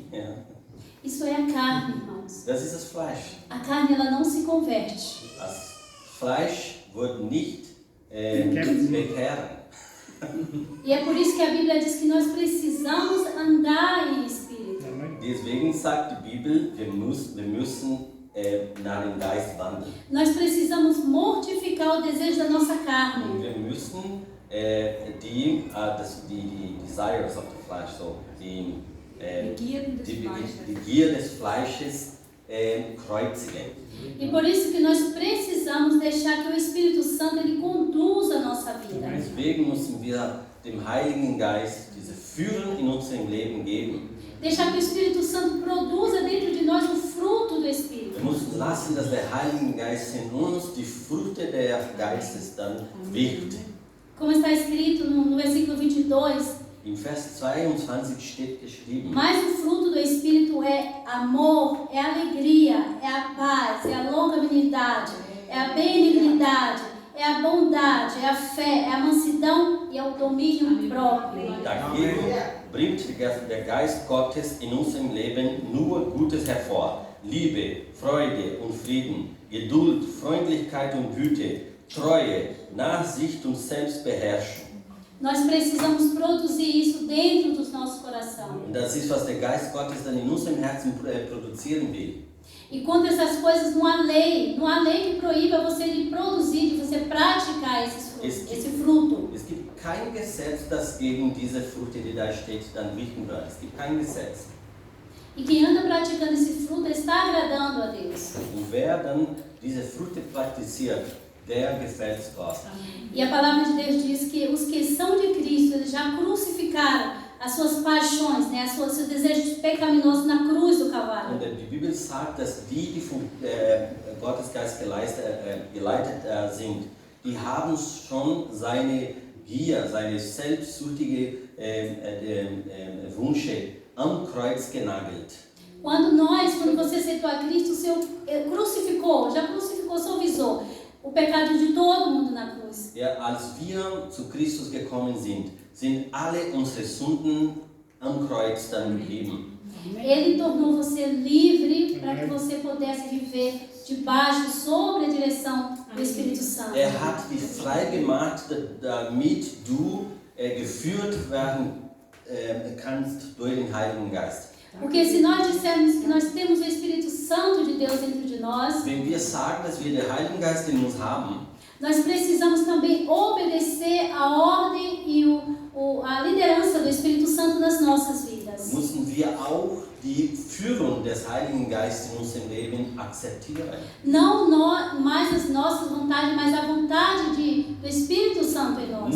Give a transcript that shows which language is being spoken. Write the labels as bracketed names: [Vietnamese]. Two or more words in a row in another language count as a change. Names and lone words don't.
[German] Ja. [Portuguese] Isso é a carne, irmãos. [German] Das ist das Fleisch. [Portuguese] A carne, ela não se converte. [German] Das Fleisch wird nicht bekehren. [Portuguese] E é por isso que a Bíblia diz que nós precisamos andar em espírito. [German] Deswegen sagt die Bibel, wir müssen nach dem Geist wandeln. [Portuguese] Nós precisamos mortificar o desejo da nossa carne. [German] Wir müssen die [English] desires of the flesh, [German] so die Gier des Fleisches kreuzigen. [Portuguese] E por isso que nós precisamos deixar que o Espírito Santo ele conduza a nossa vida. [German] Deswegen müssen wir dem Heiligen Geist diese Führung in unserem Leben geben. [Portuguese] Deixar que o Espírito Santo produza dentro de nós o fruto do Espírito. [German] Wir müssen lassen, dass der Heilige Geist in uns die Früchte des Geistes dann wirkt. [Portuguese] Como está escrito no versículo 22, [German] Im Vers 22 steht geschrieben, [Portuguese] mas o fruto do Espírito é amor, é alegria, é a paz, é a longanimidade, é a benignidade, é a bondade, é a fé, é a mansidão e é o domínio próprio. [German] dagegen bringt der Geist Gottes in unserem Leben nur Gutes hervor. Liebe, Freude und Frieden, Geduld, Freundlichkeit und Güte, Treue, Nachsicht und Selbstbeherrschung. [Portuguese] Nós precisamos produzir isso dentro dos nossos corações. [German] Und das ist, was der Geist Gottes dann in unserem Herzen produzieren will. [Portuguese] E contra essas coisas não há lei que proíba você de produzir, de você praticar esse fruto. [German] Es gibt kein Gesetz, das gegen diese Früchte, die da steht, dann richten wird. Es gibt kein Gesetz. [Portuguese] E quem anda praticando esse fruto está agradando a Deus. [German] Und wer dann diese Früchte praktiziert, der gefällt Gott. [Portuguese] E a palavra de Deus diz que os que são de Cristo, eles já crucificaram as suas paixões, né, seus desejos pecaminosos na cruz do Calvário. [German] Und die Bibel sagt, dass die vom Gottesgeist geleitet sind, die haben schon seine Gier, seine selbstsüchtige Wünsche am Kreuz genagelt. [Portuguese] Quando você aceitou a Cristo, o Senhor já crucificou, suavizou o pecado de todo mundo na cruz. [German] Ja, als wir zu Christus gekommen sind alle unsere Sünden am Kreuz dann gegeben. [Portuguese] Ele tornou você livre para que você pudesse viver debaixo, sob a direção do Espírito Santo. [German] Hat dich frei gemacht, damit du geführt werden kannst durch den Heiligen Geist. [Portuguese] Porque se nós dissermos que nós temos o Espírito Santo de Deus dentro de nós, [German] Wenn wir sagen, dass wir den Heiligen Geist in uns haben, [Portuguese] nós precisamos também obedecer a ordem e a liderança do Espírito Santo nas nossas vidas. [German] müssen wir auch die Führung des Heiligen Geistes in unserem Leben akzeptieren. [Portuguese] Não mais as nossas vontades, mas a vontade do Espírito Santo em nós.